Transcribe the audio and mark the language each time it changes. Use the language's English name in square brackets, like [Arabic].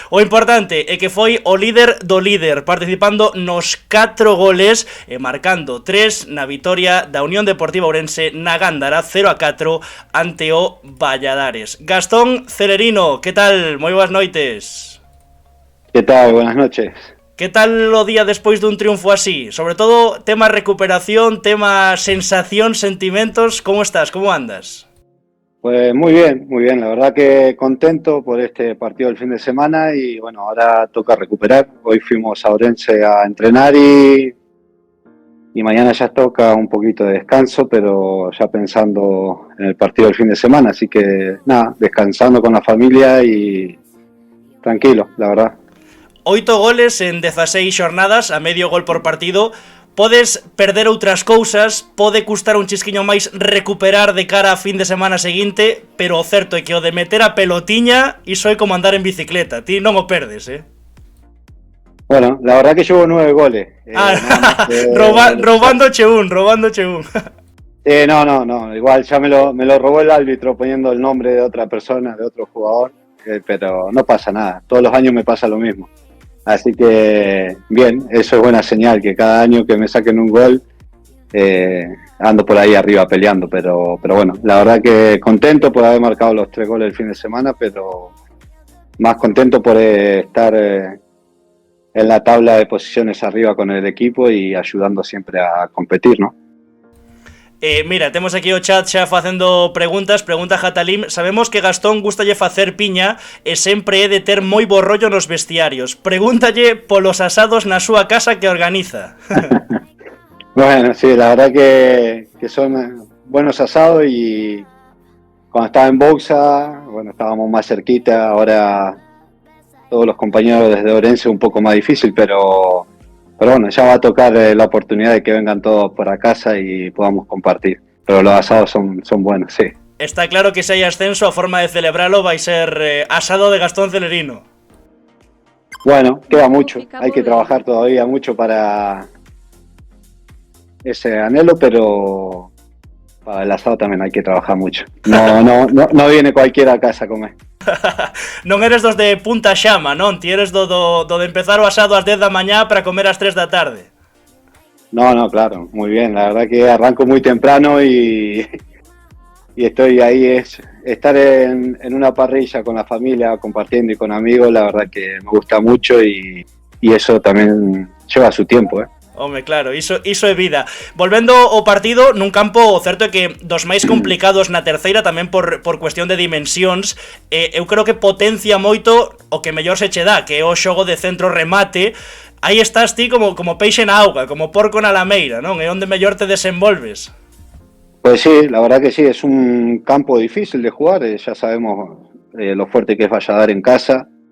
[Galician] O importante é que foi o líder do líder, participando nos 4 goles e marcando 3 na vitoria da Unión Deportiva Ourense na Gándara 0-4 ante o Valladares. Gastón Celerino, que tal? Moi boas noites. [Spanish] Que tal? Buenas noches. [Galician] Que tal o día despois dun triunfo así? Sobre todo, tema recuperación, tema sensación, sentimentos, ¿cómo estás? ¿Cómo andas? [Spanish] Pues muy bien, la verdad que contento por este partido del fin de semana y bueno, ahora toca recuperar. Hoy fuimos a Ourense a entrenar y mañana ya toca un poquito de descanso, pero ya pensando en el partido del fin de semana, así que nada, descansando con la familia y tranquilo, la verdad. [Galician] 8 goles en 16 xornadas, a medio gol por partido. Podes perder outras cousas, pode custar un chisquiño máis recuperar de cara a fin de semana seguinte, pero o certo é que o de meter a pelotiña, iso é como andar en bicicleta, ti non o perdes, [Spanish] Bueno, la verdad que llevo 9 goles. [Galician] Robándoche un. [Spanish] No, igual ya me lo robó el árbitro poniendo el nombre de otra persona, de otro jugador, pero no pasa nada, todos los años me pasa lo mismo. Así que, bien, eso es buena señal, que cada año que me saquen un gol, ando por ahí arriba peleando, pero bueno, la verdad que contento por haber marcado los 3 goles el fin de semana, pero más contento por estar en la tabla de posiciones arriba con el equipo y ayudando siempre a competir, ¿no? [Galician] Mira, temos aquí o chat xa facendo preguntas. Pregunta Jatalim: sabemos que Gastón gustalle facer piña e sempre é de ter moi bo rollo nos vestiarios. Pregúntalle polos asados na súa casa que organiza. [Spanish] Bueno, sí, la verdad que son buenos asados y cuando estaba en Boxa, bueno, estábamos más cerquita, ahora todos los compañeros desde Ourense un poco más difícil, pero bueno, ya va a tocar la oportunidad de que vengan todos por a casa y podamos compartir. Pero los asados son buenos, sí. Está claro que si hay ascenso, a forma de celebrarlo va a ser asado de Gastón Celerino. Bueno, queda mucho. Hay que trabajar todavía mucho para ese anhelo, pero para el asado también hay que trabajar mucho. No viene cualquiera a casa a comer. [Galician] Non eres dos de punta xama, non? Ti eres do de empezar o asado ás 10 da mañá para comer ás 3 da tarde. [Spanish] No, claro, muy bien. La verdad que arranco muy temprano y estoy ahí. Estar en una parrilla con la familia, compartiendo y con amigos, la verdad que me gusta mucho y eso también lleva su tiempo, [Galician] Home, claro, iso é vida. Volvendo ao partido, nun campo, o certo é que dos máis complicados na terceira, tamén por cuestión de dimensións, eu creo que potencia moito o que mellor se che dá, que é o xogo de centro remate. Aí estás ti como peixe na auga, como porco na lameira, non? É onde mellor te desenvolves. [Spanish] Pues sí, la verdad que sí, es un campo difícil de jugar, ya sabemos lo fuerte que es Valladares en casa.